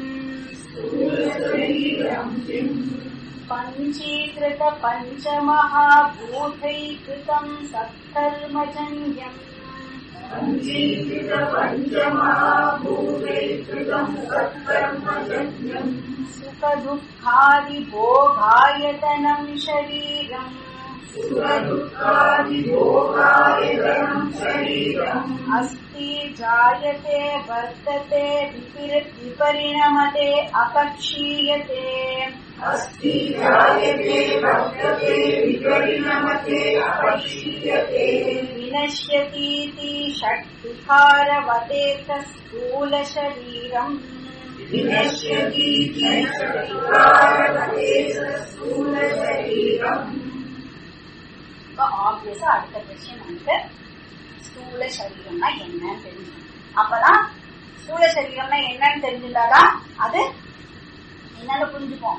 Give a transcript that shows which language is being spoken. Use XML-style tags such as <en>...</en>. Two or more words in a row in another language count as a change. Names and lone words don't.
<sa>पञ्चीकृत पञ्चमहाभूतैःकृतम् सत्कर्मजन्यम् सुख दुःखादि भोगायतनम् शरीरम् अस्ति जायते वर्तते विपरिणमते अपक्षीयते विनश्यतीति षट्विकारवदेत स्थूल शरीरम्</sa> <ta>ஆப்வியஸா அடுத்த கொஸ்டின் வந்து ஸ்தூல சரீரம்னா என்னன்னு தெரிஞ்சுக்கணும். அப்பதான் ஸ்தூல சரீரம்னா என்னன்னு தெரிஞ்சுட்டாதான் அது என்னன்னு புரிஞ்சுப்போம்.</ta>